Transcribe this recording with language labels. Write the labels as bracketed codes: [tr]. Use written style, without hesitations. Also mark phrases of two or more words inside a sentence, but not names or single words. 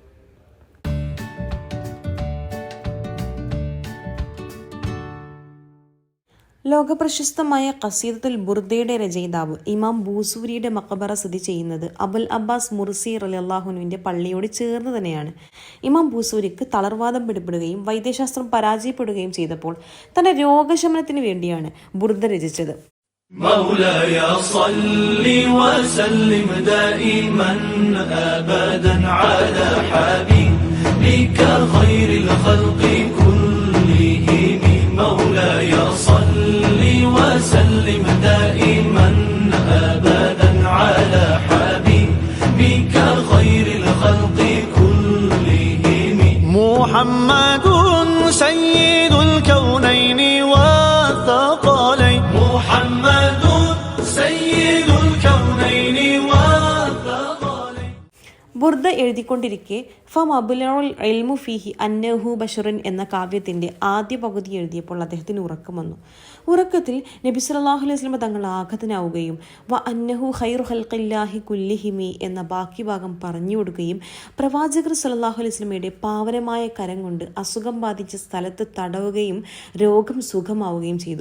[ml] ലോകപ്രശസ്തമായ ഖസീദത്തുൽ ബുർദയുടെ രചയിതാവ് ഇമാം ബൂസൂരിയുടെ മഖബറ സ്ഥിതി ചെയ്യുന്നത് അബുൽ അബ്ബാസ് മുർസി [ar] رضي الله عنه [ml] പള്ളിയോട് ചേർന്ന് തന്നെയാണ്. ഇമാം ബൂസൂരിക്ക് തളർവാദം പിടിപെടുകയും വൈദ്യശാസ്ത്രം പരാജയപ്പെടുകയും ചെയ്തപ്പോൾ തന്റെ രോഗശമനത്തിന് വേണ്ടിയാണ് ബുർദ രചിച്ചത്. [ar] مولاي صل وسلم دائما أبدا على حبيبك خير الخلق كلهم. مولاي صل وسلم دائما أبدا على حبيبك خير الخلق كلهم. محمد سيد الكونين والثقلين. محمد سيد الكونين والثقلين. [ml] ബുർദ എഴുതിക്കൊണ്ടിരിക്കെ [ar] فمبلغ العلم فيه أنه بشر [ml] എന്ന കാവ്യത്തിന്റെ ആദ്യ പകുതി എഴുതിയപ്പോൾ അദ്ദേഹത്തിന് ഉറക്കം വന്നു. ഉറക്കത്തിൽ നബി [ar] صلى الله عليه وسلم [ml] തങ്ങൾ ആഗതനാവുകയും [ar] وأنه خير خلق الله كلهم [ml] എന്ന ബാക്കി ഭാഗം പറഞ്ഞു കൊടുക്കുകയും പ്രവാചകർ [ar] صلى الله عليه وسلم [ml] പാവനമായ കരം കൊണ്ട് അസുഖം ബാധിച്ച സ്ഥലത്ത് തടവുകയും രോഗം സുഖമാവുകയും ചെയ്തു.